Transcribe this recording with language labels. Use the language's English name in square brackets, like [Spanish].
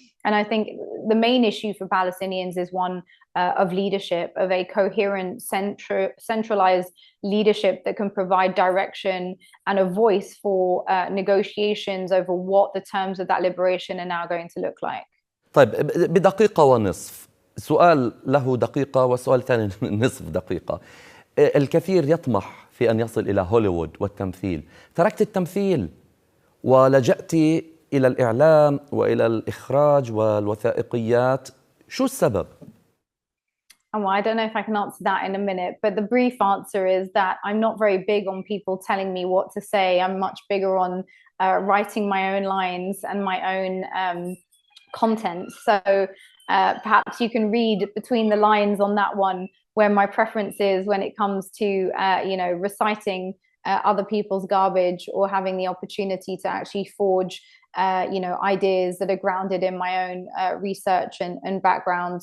[English] And I think the main issue for Palestinians is one of leadership, of a coherent, centralized leadership that can provide direction and a voice for negotiations over what the terms of that liberation are now going to look like. [Arabic] طيب، بدقيقة ونصف، سؤال له دقيقة وسؤال ثاني نصف دقيقة. الكثير يطمح في أن يصل إلى هوليوود والتمثيل. تركت التمثيل ولجأت إلى الإعلام وإلى الإخراج والوثائقيات. شو السبب؟ [English] Well, I don't know if I can answer that in a minute, but the brief answer is that I'm not very big on people telling me what to say. I'm much bigger on writing my own lines and my own content. So perhaps you can read between the lines on that one where my preference is when it comes to reciting other people's garbage, or having the opportunity to actually forge ideas that are grounded in my own research and background.